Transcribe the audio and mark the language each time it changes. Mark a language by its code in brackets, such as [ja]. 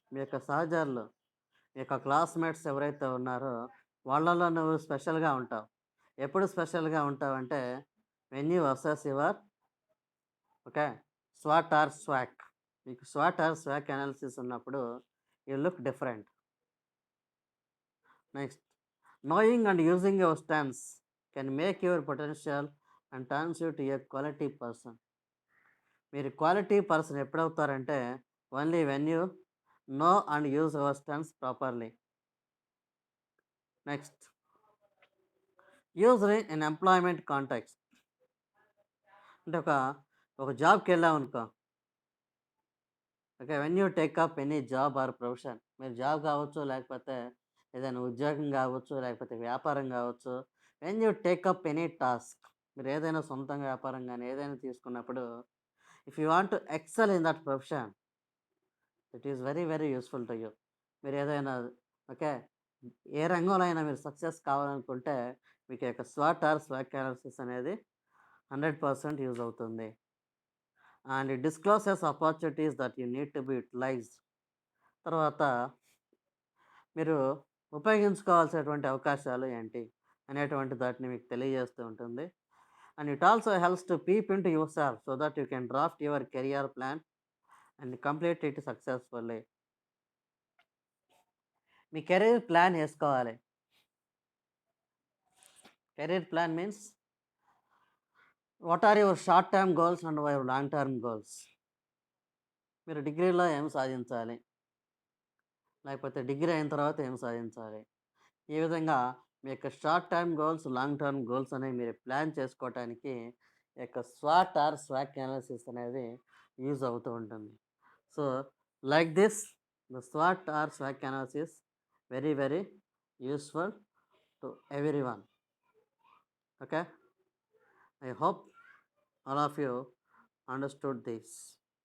[te] మీ యొక్క సహచరులు, మీ యొక్క క్లాస్‌మేట్స్ ఎవరైతే ఉన్నారో వాళ్ళలో నువ్వు స్పెషల్‌గా ఉంటావు. ఎప్పుడు స్పెషల్‌గా ఉంటావంటే, [en] When you assess your okay swat are స్వాక్. [te] మీకు స్వాట్ ఆర్ స్వాక్ అనాలిసిస్ ఉన్నప్పుడు [en] You look different. Next knowing and using your strengths can make your potential and turns you to a quality person. [te] మీరు quality person ఎప్పుడవుతారంటే, [en] Only when you know and use your strengths properly. Next used in employment contacts. [te] అంటే ఒక జాబ్కి వెళ్ళామనుకో, [en] Okay, when you take up any job or profession. [te] మీరు job కావచ్చు, లేకపోతే ఏదైనా ఉద్యోగం కావచ్చు, లేకపోతే వ్యాపారం కావచ్చు. [en] when you take up any task, [te] మీరు ఏదైనా సొంతంగా వ్యాపారం కానీ ఏదైనా తీసుకున్నప్పుడు, [en] If you want to excel in that profession, it is very very useful to you. [te] మీరు ఏదైనా ఓకే, ఏ రంగంలో అయినా మీరు సక్సెస్ కావాలనుకుంటే, మీకు యొక్క స్వాట్ ఆర్ స్వాక్ అనాలిసిస్ అనేది 100% యూజ్ అవుతుంది. [en] And it discloses opportunities that you need to be utilized. [te] తర్వాత మీరు ఉపయోగించుకోవాల్సినటువంటి అవకాశాలు ఏంటి అనేటువంటి దాటిని మీకు తెలియజేస్తూ ఉంటుంది. [en] and it also helps to peep into yourself so that you can draft your career plan and complete it successfully. [te] మీ career plan వేసుకోవాలి. [en] Career plan means what are your short term goals and your long term goals. [te] మీరు డిగ్రీలో ఏం సాధించాలి, లేకపోతే degree అయిన తర్వాత ఏం సాధించాలి, ఈ విధంగా మీ యొక్క short term goals, long term goals అనేవి మీరు ప్లాన్ చేసుకోవటానికి ఈ యొక్క స్వాట్ ఆర్ స్వాక్ అనాలిసిస్ అనేది యూజ్ అవుతూ ఉంటుంది. [en] So like this the swat are స్వాక్ analysis very very useful to everyone. Okay, I hope all of you understood this.